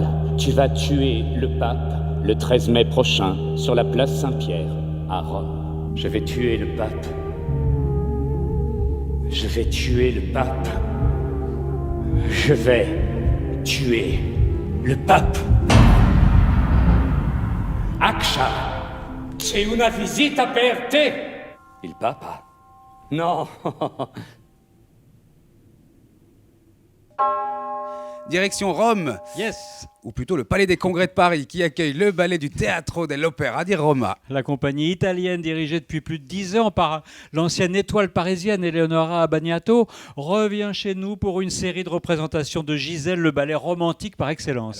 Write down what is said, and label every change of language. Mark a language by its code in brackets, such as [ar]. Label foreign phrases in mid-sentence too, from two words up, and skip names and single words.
[fr] Tu vas tuer le pape le 13 mai prochain sur la place Saint-Pierre à Rome. Je vais tuer le pape. Je vais tuer le pape. Je vais tuer le pape. [it] Aksha, c'è una visita per te. Il papa? No. [fr] Direction Rome, [en] Yes. [fr] ou plutôt le Palais des Congrès de Paris, qui accueille le ballet du Teatro dell'Opera di Roma. La compagnie italienne, dirigée depuis plus de 10 ans par l'ancienne étoile parisienne Eleonora Abagnato, revient chez nous pour une série de représentations de Gisèle, le ballet romantique par excellence.